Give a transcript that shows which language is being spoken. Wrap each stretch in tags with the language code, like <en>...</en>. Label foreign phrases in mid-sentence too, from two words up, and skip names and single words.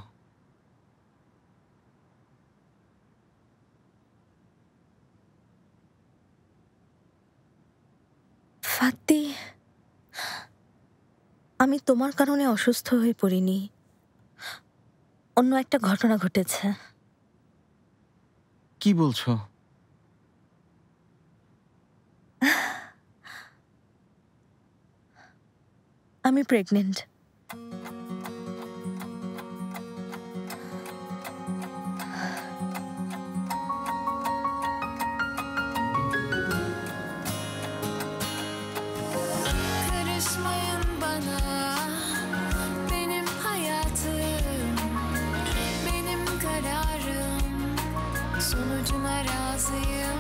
<bn>ফাতি, আমি তোমার কারণে অসুস্থ হয়ে পড়িনি, অন্য একটা ঘটনা ঘটেছে। কি বলছো? আমি প্রেগনেন্ট।</bn> <tr>Karışmayın bana, benim hayatım, benim kararım, sonucuna razıyım.</tr>